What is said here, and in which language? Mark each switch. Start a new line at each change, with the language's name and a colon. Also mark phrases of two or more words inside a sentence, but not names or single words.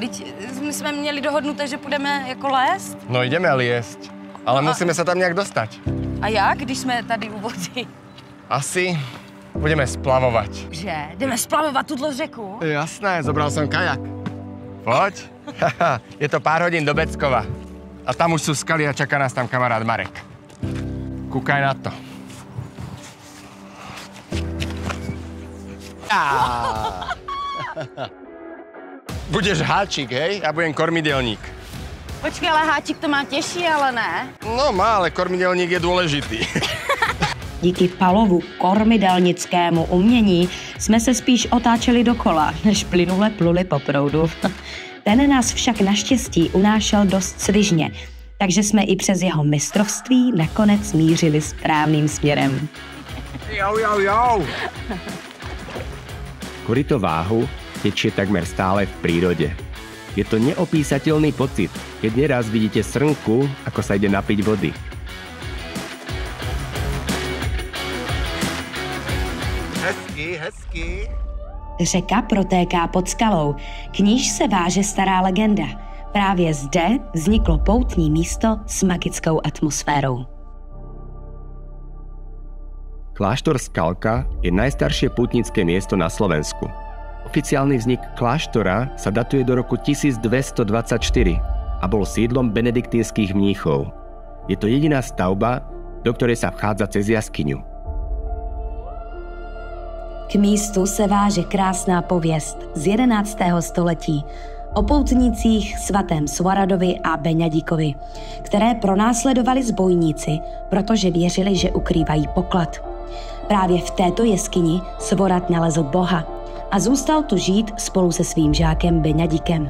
Czech: My jsme měli dohodnuté, že půjdeme jako lézt.
Slovak: No ideme liesť, ale musíme sa tam nejak dostať.
Czech: A jak, když jsme tady u vody?
Slovak: Asi budeme splavovať. Že?
Czech: Jdeme splavovat tuto řeku?
Slovak: Jasné, zobral som kajak. Poď. Je to pár hodín do Beckova. A tam už sú skaly a čaká nás tam kamarát Marek. Kúkaj na to. Budeš háčik, hej? Ja budem kormidelník.
Czech: Počkej, ale háčik to má těžší, ale ne?
Slovak: No má, ale kormidelník je dôležitý.
Czech: Díky Palovu kormidelnickému umění jsme se spíš otáčeli dokola, než plynule pluli po proudu. Ten nás však naštěstí unášel dost svižně, takže jsme i přes jeho mistrovství nakonec mířili správným směrem. Jau.
Slovak: Koryto Váhu tečie takmer stále v prírode. Je to neopísateľný pocit, keď neraz vidíte srnku, ako sa ide napiť vody.
Czech: Hezky. Řeka protéká pod skalou, k níž se váže stará legenda. Právě zde vzniklo poutní místo s magickou atmosférou.
Slovak: Kláštor Skalka je najstaršie pútnické miesto na Slovensku. Oficiálny vznik kláštora sa datuje do roku 1224 a bol sídlom benediktínskych mníchov. Je to jediná stavba, do ktorej sa vchádza cez jaskyňu.
Czech: K místu se váže krásná pověst z 11. století o poutnících svatém Svaradovi a Beňadíkovi, které pronásledovali zbojníci, protože věřili, že ukrývají poklad. Právě v této jeskyni Svorad nalezl Boha a zůstal tu žít spolu se svým žákem Beňadíkem.